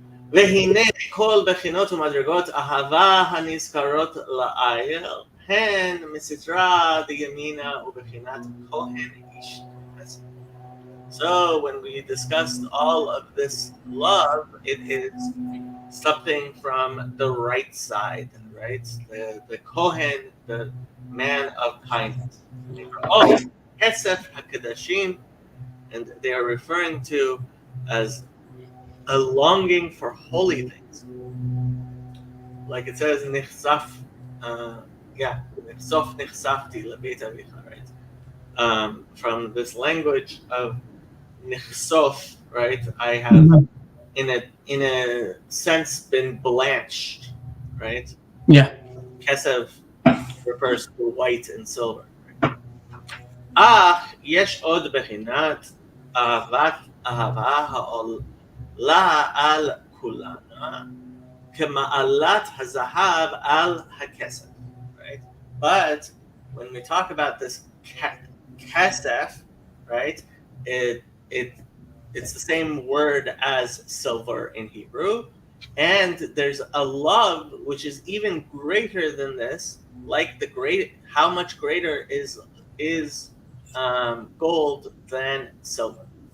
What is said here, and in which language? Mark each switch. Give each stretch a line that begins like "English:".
Hebrew: והנה כל בחינות ומדרגות אהבה הנזכרות לעיל, הן מסתרא דימינה ובחינת כהן איש.
English: So when we discussed all of this love, it is something from the right side, right? The Kohen, the man of kindness. Oh, Kesef HaKadashim, and they are referring to as a longing for holy things. Like it says,
Hebrew: Nichsaf, Nichsof Nichsafti Lebeit Avicha, right?
English: From this language of Nichsof, right? I have, in a sense, been blanched, right? Yeah. Kesev refers to white and silver.
Hebrew: אך יש עוד בחינת אהבה העולה על כולנה כמעלת הזהב על הכסף.
English: Right? But when we talk about this kesef, right, it's the same word as silver in Hebrew, and there's a love which is even greater than this, like how much greater is gold than silver.